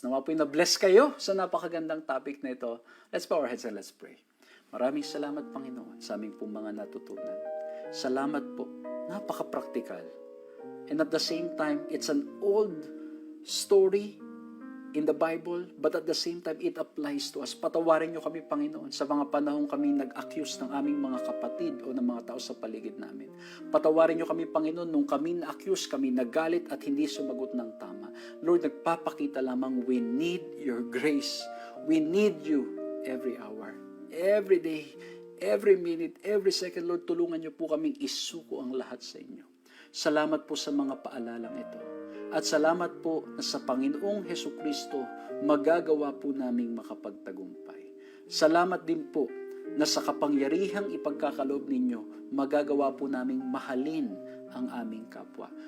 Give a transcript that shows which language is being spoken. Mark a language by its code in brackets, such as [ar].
[tl] Nawa po na-bless kayo sa napakagandang topic na ito. [en] Let's bow our heads and let's pray. [tl] Maraming salamat, Panginoon, sa aming pong mga natutunan. Salamat po. Napaka-practical. [en] And at the same time, it's an old story in the Bible, but at the same time, it applies to us. [tl] Patawarin niyo kami, Panginoon, sa mga panahong kami nag-accuse ng aming mga kapatid o ng mga tao sa paligid namin. Patawarin niyo kami, Panginoon, nung kami na-accuse, kami nagalit at hindi sumagot ng tama. [en] Lord, [tl] nagpapakita lamang, [en] we need your grace. We need you every hour, every day, every minute, every second. [tl] Lord, tulungan niyo po kaming isuko ang lahat sa inyo. Salamat po sa mga paalalang ito. At salamat po na sa Panginoong Hesukristo, magagawa po naming makapagtagumpay. Salamat din po na sa kapangyarihang ipagkakaloob ninyo, magagawa po naming mahalin ang aming kapwa.